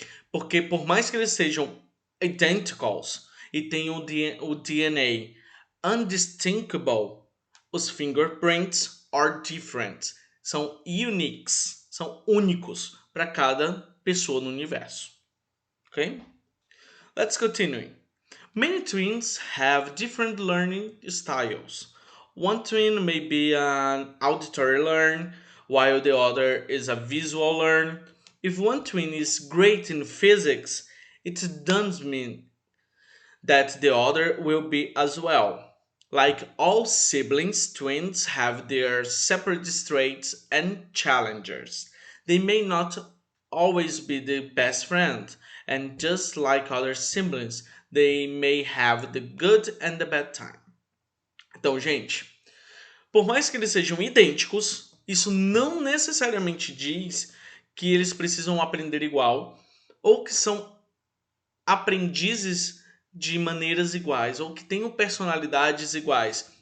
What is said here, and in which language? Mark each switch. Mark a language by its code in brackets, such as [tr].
[pt] Porque por mais que eles sejam identicals e tenham o DNA undistinguishable, os [en] fingerprints are different. [pt] São uniques, são únicos para cada pessoa no universo. [en] Ok? Let's continue. Many twins have different learning styles. One twin may be an auditory learn, while the other is a visual learn. If one twin is great in physics, it doesn't mean that the other will be as well. Like all siblings, twins have their separate traits and challenges. They may not always be the best friend, and just like other siblings, they may have the good and the bad time. [pt] Então, gente, por mais que eles sejam idênticos, isso não necessariamente diz que eles precisam aprender igual ou que são aprendizes de maneiras iguais ou que tenham personalidades iguais.